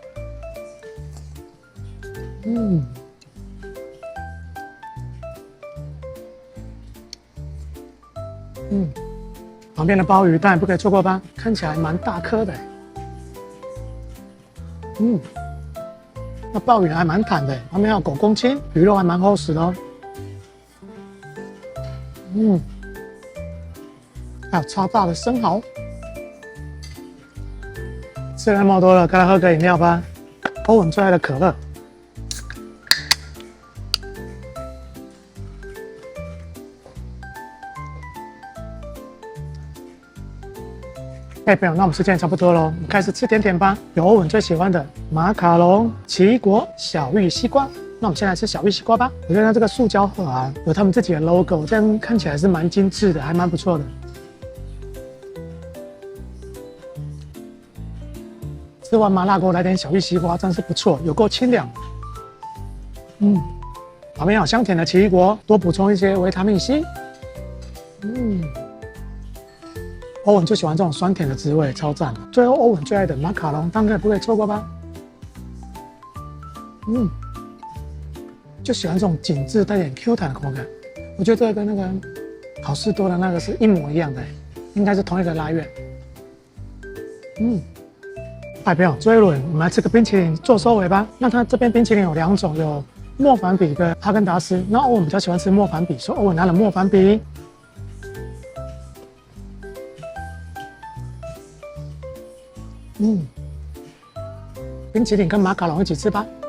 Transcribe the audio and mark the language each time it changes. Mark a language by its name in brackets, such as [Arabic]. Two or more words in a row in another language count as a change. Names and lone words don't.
[Chinese] 旁邊的鮑魚當然不可以錯過吧，看起來蠻大顆的。那鮑魚還蠻彈的，旁邊還有狗公青，魚肉還蠻厚實的哦。還有超大的生蠔。吃了那麼多了，該來喝個飲料吧。歐文最愛的可樂。朋友，那我們时间也差不多了，我們開始吃甜點吧。有歐文最喜歡的馬卡龍、奇異果、小玉西瓜。那我們先來吃小玉西瓜吧。我覺得它這個塑膠盒啊，有他們自己的 logo，這樣看起來是蠻精緻的，還蠻不錯的。吃完麻辣鍋來點小玉西瓜，真是不錯，有夠清涼。旁邊有香甜的奇異果，多補充一些維他命 C。歐文最喜歡這種酸甜的滋味，超讚的。最後，歐文最愛的馬卡龍，當然不可以錯過吧。就喜歡這種緊緻帶點 Q 彈的口感。我覺得這個跟那個好市多的那個是一模一樣的，應該是同一個來源。朋友，最後一輪我們來吃個冰淇淋做收尾吧。那它這邊冰淇淋有2種，有莫凡比跟哈根達斯。那歐文比較喜歡吃莫凡比，所以歐文拿了莫凡比。冰淇淋跟馬卡龍一起吃吧。